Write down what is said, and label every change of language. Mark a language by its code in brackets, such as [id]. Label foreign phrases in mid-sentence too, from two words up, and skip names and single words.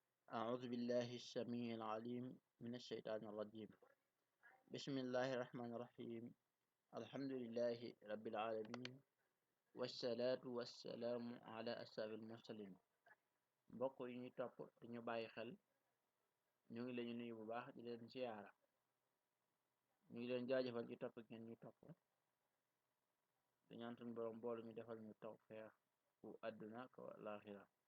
[ar] أعوذ بالله السميع العليم من الشيطان الرجيم. بسم الله الرحمن الرحيم. الحمد لله رب العالمين والصلاة والسلام على أشرف المرسلين. [wo] mbokk yi ñuy topp di ñu bàyyi xel ñu ngi leen nuyu bu baax di leen ziyaara ñu ngi leen jaajëfal ci topp ngeen ñu topp di ñaan suñu borom boolu ñu defal ñu tawfeex bu àdduna ko laaxira.